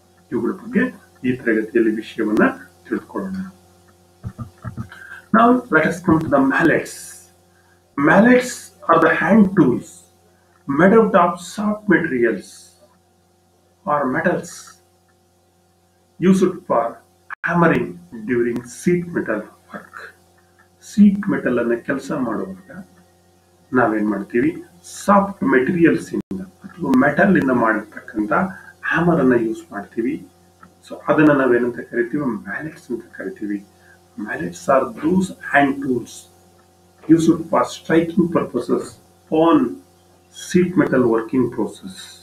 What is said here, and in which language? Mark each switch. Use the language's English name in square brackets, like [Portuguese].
[Kannada] ಇವುಗಳ ಬಗ್ಗೆ ಈ ತರಗತಿಯಲ್ಲಿ ವಿಷಯವನ್ನ ತಿಳ್ಕೊಳ್ಳೋಣ. [English] Now let us come to the mallets. Mallets are the hand tools made out of soft materials or metals used for hammering during sheet metal work. [Kannada] Sheet metal ಅನ್ನು ಕೆಲಸ ಮಾಡುವಾಗ ನಾವೇನ್ ಮಾಡ್ತೀವಿ, ಸಾಫ್ಟ್ ಮೆಟೀರಿಯಲ್ಸ್ ಇಂದ ಅಥವಾ ಮೆಟಲ್ ಇಂದ ಮಾಡಿರ್ತಕ್ಕಂಥ hammer ಅನ್ನ ಯೂಸ್ ಮಾಡ್ತೀವಿ. ಸೊ ಅದನ್ನ ನಾವೇನಂತ ಕರಿತೀವಿ, ಮ್ಯಾಲೆಟ್ಸ್ ಅಂತ ಕರಿತೀವಿ. [English] Mallets are those hand tools used for striking purposes on sheet metal working process.